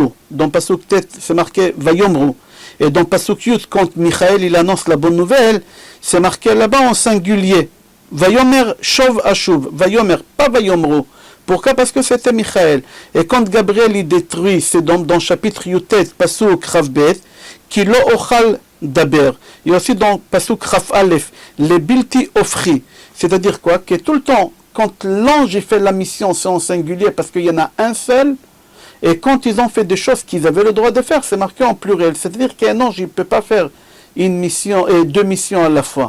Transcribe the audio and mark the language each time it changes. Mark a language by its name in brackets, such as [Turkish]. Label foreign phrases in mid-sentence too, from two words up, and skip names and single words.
[French] Dans [Hebrew] פסוק ט, [French] c'est marqué Vayomru. Et dans [Hebrew] פסוק י, [French] quand Michaël il annonce la bonne nouvelle, c'est marqué là-bas en singulier. [Hebrew] ויאמר שוב אשוב. ויאמר, [French] pas Vayomru. Pourquoi? Parce que c'était Michaël. Et quand Gabriel il détruit, c'est dans chapitre Yutet, [Hebrew] פסוק כ"ב, [French] qui [Hebrew] לא אוכל דבר. [French] Et aussi dans [Hebrew] פסוק כ"א, [French] les bilti ofri. C'est-à-dire quoi? Que tout le temps, quand l'ange il fait la mission, c'est en singulier parce qu'il y en a un seul. Et quand ils ont fait des choses qu'ils avaient le droit de faire, c'est marqué en pluriel. C'est-à-dire qu'un ange il ne peut pas faire une mission et 2 missions à la fois.